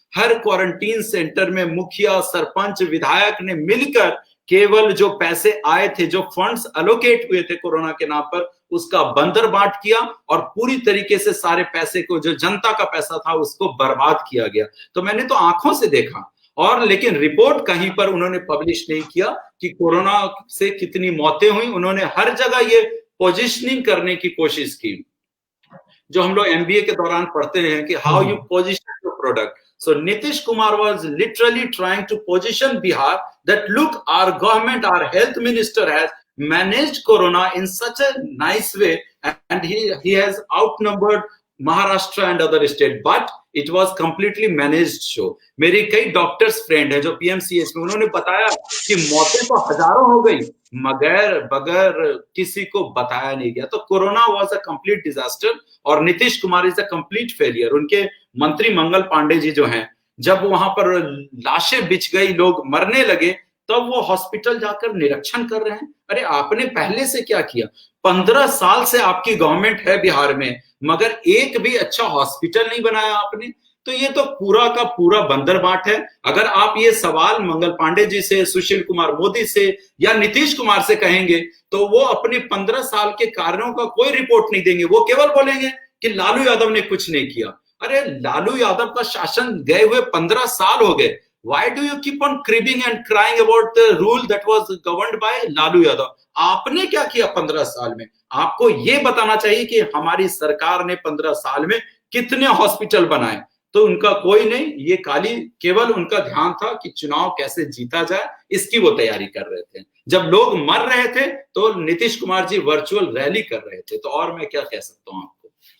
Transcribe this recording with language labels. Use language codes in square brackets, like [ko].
[hi] हर quarantine centre में मुखिया, सरपंच, विधायक ने मिलकर केवल जो पैसे आए थे, जो फंड्स एलोकेट हुए थे कोरोना के नाम पर, उसका बंदरबाट किया और पूरी तरीके से सारे पैसे को, जो जनता का पैसा था, उसको बर्बाद किया गया। तो मैंने तो आंखों से देखा। और लेकिन रिपोर्ट कहीं पर उन्होंने पब्लिश नहीं किया कि कोरोना से कितनी मौतें हुई। उन्होंने हर जगह ये पोजिशनिंग करने की कोशिश की, जो हम लोग एमबीए के दौरान पढ़ते हैं कि [en] How you position your product. So Nitish Kumar was literally trying to position Bihar that look, our government, our health minister has managed corona in such a nice way, and he has outnumbered Maharashtra and other state, but it was completely managed show. [hi] मेरे कई doctors friend है जो PMCH में, उन्होंने बताया कि मौतें तो हजारों हो गई मगर बगैर किसी को बताया नहीं गया। तो [en] corona was a complete disaster [hi] और Nitish Kumar [en] Is a complete failure. [hi] उनके मंत्री मंगल पांडे जी जो हैं, जब वहां पर लाशें बिछ गई, लोग मरने लगे, तब वो हॉस्पिटल जाकर निरीक्षण कर रहे हैं। अरे आपने पहले से क्या किया? 15 साल से आपकी गवर्नमेंट है बिहार में, मगर एक भी अच्छा हॉस्पिटल नहीं बनाया आपने। तो ये तो पूरा का पूरा बंदरबाट है। अगर आप ये सवाल मंगल पांडे जी से, सुशील कुमार मोदी से या नीतीश कुमार से कहेंगे तो वो अपने 15 साल के कार्यों का कोई रिपोर्ट नहीं देंगे। वो केवल बोलेंगे कि लालू यादव ने कुछ नहीं किया। अरे लालू यादव का शासन गए हुए 15 साल हो गए। [en] Why do you keep on cribbing and crying about the rule that was governed by Lalu Yadav? [hi] आपने क्या किया 15 साल में? आपको ये बताना चाहिए कि हमारी सरकार ने 15 साल में कितने हॉस्पिटल बनाए। तो उनका कोई नहीं, ये खाली केवल उनका ध्यान था कि चुनाव कैसे जीता जाए, इसकी वो तैयारी कर रहे थे। जब लोग मर रहे थे तो नीतीश कुमार जी वर्चुअल रैली कर रहे थे। तो और मैं क्या कह सकता हूं आपको।